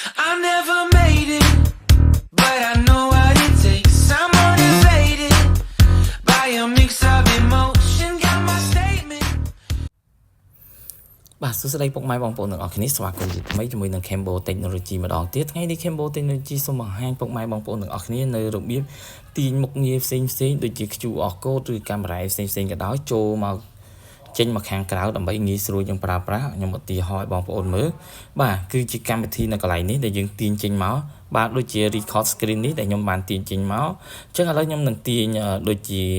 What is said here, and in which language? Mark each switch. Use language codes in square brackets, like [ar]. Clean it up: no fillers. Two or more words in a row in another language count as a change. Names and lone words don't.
[en] I never made it, but I know what it takes. I'm motivated by a mix of emotion. Got my statement. [km] បាទសួស្តីពុកម៉ែបងប្អូនទាំងអស់គ្នាស្វាគមន៍ជាថ្មីជាមួយនឹង Cambo Technology ម្ដងទៀតថ្ងៃនេះ Cambo Technology សូមបង្ហាញពុកម៉ែបងប្អូនទាំងអស់គ្នានៅរបៀបទាញមុខងារផ្សេងៗដូចជា [en] QR code [km] ឬកាមេរ៉ាផ្សេងៗក៏ដោយចូលមកចេញមកខាងក្រៅដើម្បីងាយស្រួលយើងប្រើប្រាស់ខ្ញុំឧទាហរណ៍ឲ្យបងប្អូនមើលបាទគឺជាកម្មវិធីនៅកន្លែងនេះដែលយើងទាញចេញមកបាទដូចជា [en] record screen [km] នេះដែលខ្ញុំបានទាញចេញមកអញ្ចឹងឥឡូវខ្ញុំនឹងទាញដូចជា